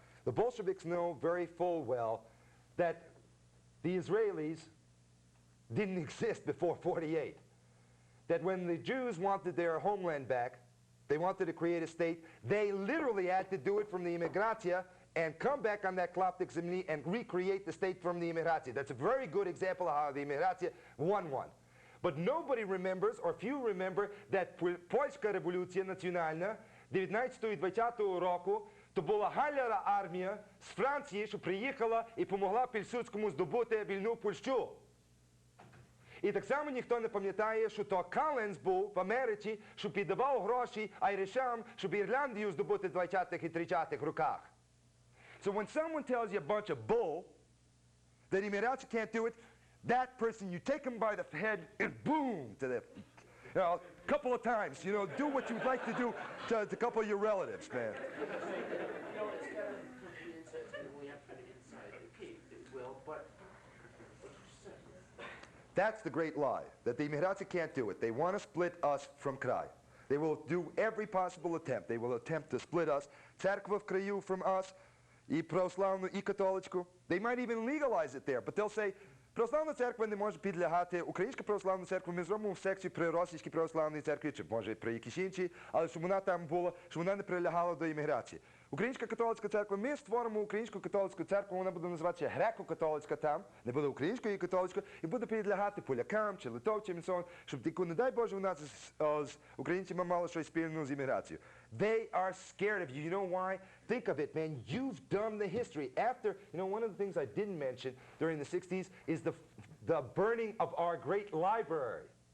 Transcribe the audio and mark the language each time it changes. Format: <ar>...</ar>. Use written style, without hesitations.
<en>The Bolsheviks know very full well that the Israelis didn't exist before '48. That when the Jews wanted their homeland back, they wanted to create a state, they literally had to do it from the immigratia and come back on that</en> <uk>klaptik zemlyi</uk> <en>and recreate the state from the immigratia. That's a very good example of how the immigratia won. But nobody remembers, or few remember, that</en> <uk>Польська революція національна 19-20 року то була галера армія з Франції, що приїхала і допомогла Пілсудському здобути вільну Польщу. І так само ніхто не пам'ятає, що то Калленс був в Америці, що піддавав гроші айришам, щоб Ірландію здобути в 20-х і 30-х роках.</uk> <en>So when someone tells you a bunch of bull, that immigrants can't do it, that person, you take them by the head and boom, to the, a couple of times, do what you'd like to do to a couple of your relatives, man. No, it's got to be inside. We have to put it inside. Okay, it will, but what you said. That's the great lie, that the immigrants can't do it. They want to split us from Kraj. They will do every possible attempt. They will attempt to split us,</en> <uk>Церква в краю</uk> <en>from us,</en> <uk>і православну, і католицьку.</uk> <en>They might even legalize it there, but they'll say,</en> <uk>православна церква не може підлягати, українська православна церква, ми зробимо в секцію при російській православній церкві, чи може при якійсь іншій, але щоб вона там була, щоб вона не прилягала до імміграції. Українська католицька церква, ми створимо Українську католицьку церкву, вона буде називатися греко-католицька там, не буде української католицької, і буде підлягати полякам чи литовцям і</uk> <en>so on,</en> <uk>щоб тільки, не дай Боже, у нас з українцями мало щось спільного з імміграцією.</uk> <en>They are scared of you. You know why? Think of it, man. You've done the history. After, you know, one of the things I didn't mention during the 60s is the burning of our great library.</en>